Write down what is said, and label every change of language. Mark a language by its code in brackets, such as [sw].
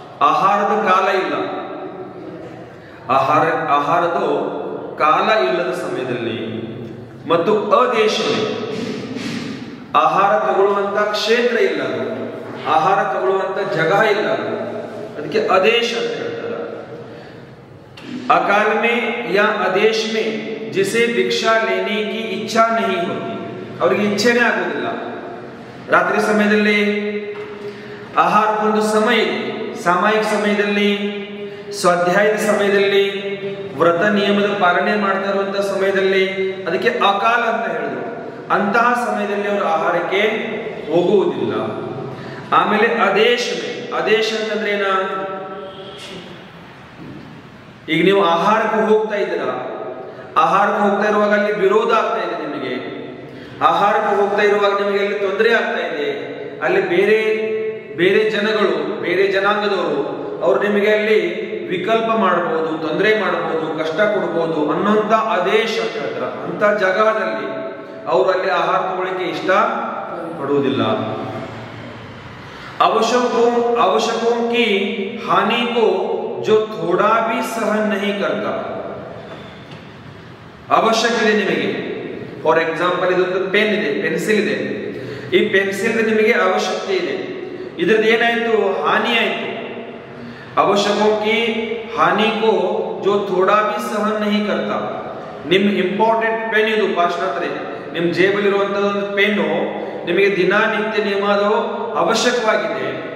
[kn] ಆಹಾರದ ಕಾಲ ಇಲ್ಲ, ಆಹಾರದ ಕಾಲ ಇಲ್ಲದ ಸಮಯದಲ್ಲಿ, ಮತ್ತು ಅದೇಶವೇ ಆಹಾರ ತಗೊಳ್ಳುವಂತ ಕ್ಷೇತ್ರ ಇಲ್ಲ, ಆಹಾರ ತಗೊಳ್ಳುವಂತ ಜಾಗ ಇಲ್ಲ, ಅದಕ್ಕೆ ಅದೇಶ ಅಂತ ಹೇಳ್ತಾರೆ. [hi] अकाल में या आदेश में जिसे भिक्षा लेने की इच्छा नहीं होती, [kn] ಅವರಿಗೆ ಇಚ್ಛೆನೇ ಆಗುವುದಿಲ್ಲ. ರಾತ್ರಿ ಸಮಯದಲ್ಲಿ ಆಹಾರಕ್ಕೊಂದು ಸಮಯ ಇದೆ, ಸಾಮಾಯಿಕ ಸಮಯದಲ್ಲಿ, ಸ್ವಾಧ್ಯಾಯದ ಸಮಯದಲ್ಲಿ, ವ್ರತ ನಿಯಮದ ಪಾಲನೆ ಮಾಡ್ತಾ ಇರುವಂತಹ ಸಮಯದಲ್ಲಿ, ಅದಕ್ಕೆ ಅಕಾಲ ಅಂತ ಹೇಳಿದ್ರು. ಅಂತಹ ಸಮಯದಲ್ಲಿ ಅವರು ಆಹಾರಕ್ಕೆ ಹೋಗುವುದಿಲ್ಲ. ಆಮೇಲೆ ಆದೇಶ ಅಂತಂದ್ರೆ ಏನ, ಈಗ ನೀವು ಆಹಾರಕ್ಕೆ ಹೋಗ್ತಾ ಇದ್ದೀರಾ, ಆಹಾರಕ್ಕೆ ಹೋಗ್ತಾ ಇರುವಾಗ ಅಲ್ಲಿ ವಿರೋಧ ಆಗ್ತಾ ಇದೆ ನಿಮಗೆ, ಆಹಾರಕ್ಕೆ ಹೋಗ್ತಾ ಇರುವಾಗ ನಿಮಗೆ ಅಲ್ಲಿ ತೊಂದರೆ ಆಗ್ತಾ ಇದೆ, ಅಲ್ಲಿ ಬೇರೆ ಬೇರೆ ಜನಗಳು, ಬೇರೆ ಜನಾಂಗದವರು ಅವ್ರು ನಿಮಗೆ ಅಲ್ಲಿ ವಿಕಲ್ಪ ಮಾಡಬಹುದು, ತೊಂದರೆ ಮಾಡಬಹುದು, ಕಷ್ಟ ಕೊಡಬಹುದು ಅನ್ನೋಂತ ಆದೇಶ ಅಂತ ಹೇಳ್ತಾರೆ. ಅಂತ ಜಾಗದಲ್ಲಿ ಅವರು ಅಲ್ಲಿ ಆಹಾರ ತಗೊಳ್ಳಿಕ್ಕೆ ಇಷ್ಟ ಪಡುವುದಿಲ್ಲ. [hi] आवश्यकों की हानि को जो थोड़ा भी सहन नहीं करता, [kn] ಅವಶ್ಯಕ ಇದೆ ನಿಮಗೆ. [en] for example [kn] ಇದೊಂದು ಪೆನ್ ಇದೆ, ಪೆನ್ಸಿಲ್ ಇದೆ, ಈ ಪೆನ್ಸಿಲ್ ನಿಮಗೆ ಅವಶ್ಯಕತೆ ಇದೆ, ಇದ್ರದ್ದು ಏನಾಯ್ತು, ಹಾನಿ ಆಯ್ತು. [hi] ಅವಶ್ಯಕೋं की हानि को जो थोड़ा भी सहन नहीं करता, [kn] ನಿಮ್ ಇಂಪಾರ್ಟೆಂಟ್ ಪೆನ್ ಇದು ಪಾಶ್ಚಾತ್ಯ, ನಿಮ್ ಜೇಬಲ್ಲಿರುವಂತಹ ಒಂದು ಪೆನ್ನು ನಿಮಗೆ ದಿನನಿತ್ಯ ನಿಯಮದ ಅವಶ್ಯಕವಾಗಿದೆ.